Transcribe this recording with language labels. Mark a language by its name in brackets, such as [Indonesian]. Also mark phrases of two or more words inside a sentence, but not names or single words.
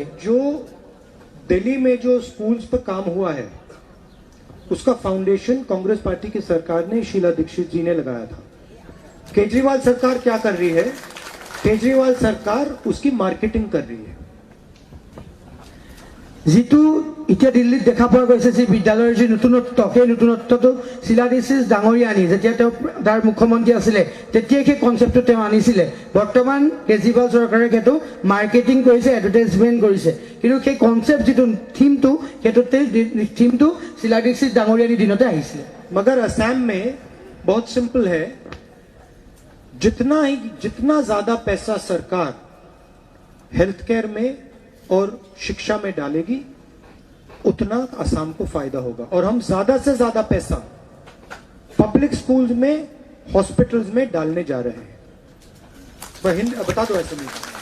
[Hindi] जो दिल्ली में जो स्कूल्स पर काम हुआ है उसका फाउंडेशन कांग्रेस पार्टी की सरकार ने शीला दीक्षित जी ने लगाया था केजरीवाल सरकार क्या कर रही है केजरीवाल सरकार उसकी मार्केटिंग कर रही है [Assamese] যিটো এতিয়া দিল্লীত দেখা পোৱা গৈছে যে বিদ্যালয়ৰ যি নতুনত্ব সেই নতুনত্বটো শিলা দীক্ষিত ডাঙৰীয়া আনি যেতিয়া তেওঁ তাৰ মুখ্যমন্ত্ৰী আছিলে তেতিয়াই সেই কনচেপ্টটো তেওঁ আনিছিলে বৰ্তমান কেজৰিৱাল চৰকাৰে সেইটো মাৰ্কেটিং কৰিছে এডভাৰটাইজমেণ্ট কৰিছে কিন্তু সেই কনচেপ্ট যিটো থিমটো সেইটোতে থিমটো শিলা দীক্ষিত ডাঙৰীয়াৰ দিনতে আহিছিলে [Hindi] मगर असम में बहुत सिंपल है जितना ज्यादा पैसा सरकार [English] health care [Hindi] में और शिक्षा में डालेगी उतना असम को फायदा होगा और हम ज्यादा से ज्यादा पैसा [English] public schools [Hindi] में हॉस्पिटल्स में डालने जा रहे हैं बता दो ऐसे नहीं